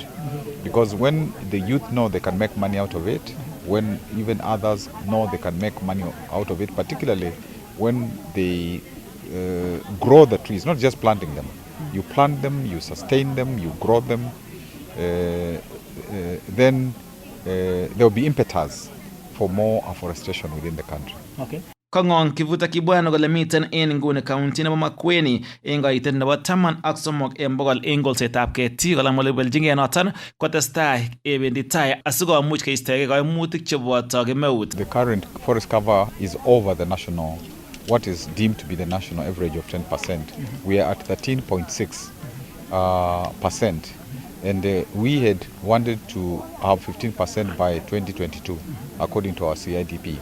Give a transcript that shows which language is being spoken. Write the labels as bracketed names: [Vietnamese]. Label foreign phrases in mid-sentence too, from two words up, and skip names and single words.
[English] Because when the youth know they can make money out of it, when even others know they can make money out of it, particularly when they grow the trees, not just planting them. You plant them, you sustain them, you grow them, then there will be impetus for more afforestation within the country. Okay. [Kalenjin] Kong'ong kivuta kibwana kole miten en nguni county nebo Makueni en koitet nebo 13 en bogol en kolsetab ketik kola molebeljingei noton kotestai ebendi tai asikomuch keistege koimutik cheboto kemeut. [English] The current forest cover is over the national, what is deemed to be the national average of 10%. We are at 13.6%, and we had wanted to have 15% by 2022, according to our CIDP.